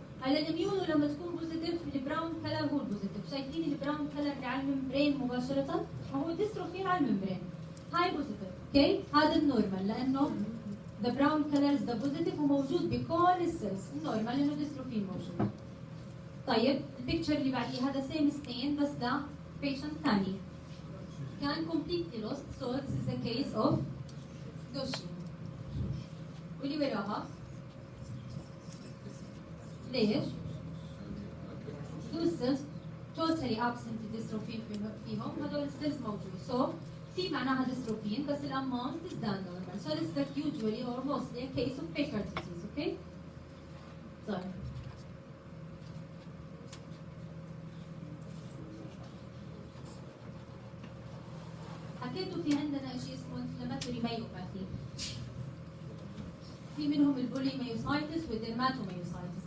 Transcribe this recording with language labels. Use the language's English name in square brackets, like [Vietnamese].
[Arabic] هلا الاميونو لما تكون بوزيتيف البراون كلر هو البوزيتيف، شايفين البراون كلر اللي على الممبرين مباشرة وهو ديستروفين على الممبرين، هاي بوزيتيف، اوكي؟ هذا النورمال لانه [English] the brown color is the positive [Arabic] وموجود بكل السيلز، النورمال لانه ديستروفين موجود. طيب البيكتشر اللي بعديه هذا سيم ستين بس ده بيشنت ثاني كان completely lost, [English] so this is a case of Duchenne. [Arabic] واللي وراها ليش؟ [English] those cells totally absent dystrophin [Arabic] فيهم، هذول السيلز موجود، so في معناها dystrophin بس الامount is done normal. [English] So this is like usually or mostly a case of Baker disease, okay? [Arabic] طيب حكيتوا في عندنا شيء اسمه inflammatory myopathy، في منهم البوليميوسايتس والديرماتوميوسايتس.